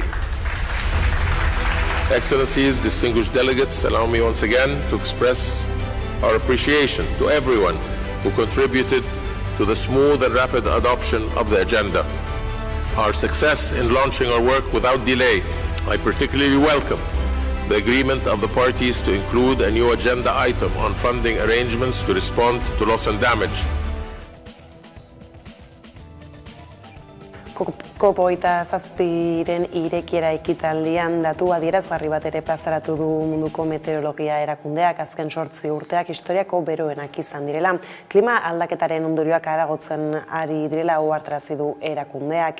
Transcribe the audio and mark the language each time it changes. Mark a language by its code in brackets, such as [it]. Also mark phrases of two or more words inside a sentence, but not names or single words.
[en] Excellencies, distinguished delegates, allow me once again to express our appreciation to everyone who contributed to the smooth and rapid adoption of the agenda. Our success in launching our work without delay, I particularly welcome the agreement of the parties to include a new agenda item on funding arrangements to respond to loss and damage. [eu] COP27ren irekiera ekitaldian datu adierazgarri bat ere plazaratu du munduko meteorologia erakundeak azken 8 urteak historiako beroenak izan direla. Klima aldaketaren ondorioak areagotzen ari direla ohartarazi du erakundeak.